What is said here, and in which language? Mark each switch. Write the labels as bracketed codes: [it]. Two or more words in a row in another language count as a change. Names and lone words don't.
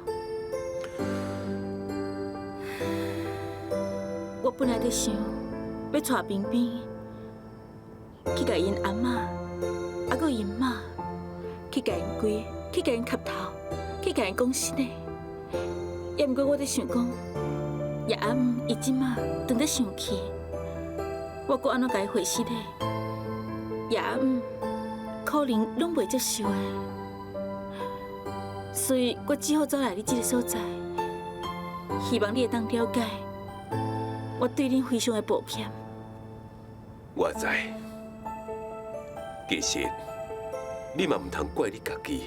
[nan] 我本来在想，要带冰冰去甲因阿嬷，还佫因妈，去甲因跪，去甲因磕头，去甲因讲实的。也毋过我在想讲，叶阿姆伊即马当在生气，我搁安怎甲伊回实的？叶阿姆可能拢袂接受的，所以我只好走来你这个所在，希望你会当了解我对恁非常的抱歉。我知，其实你嘛唔通怪你家己。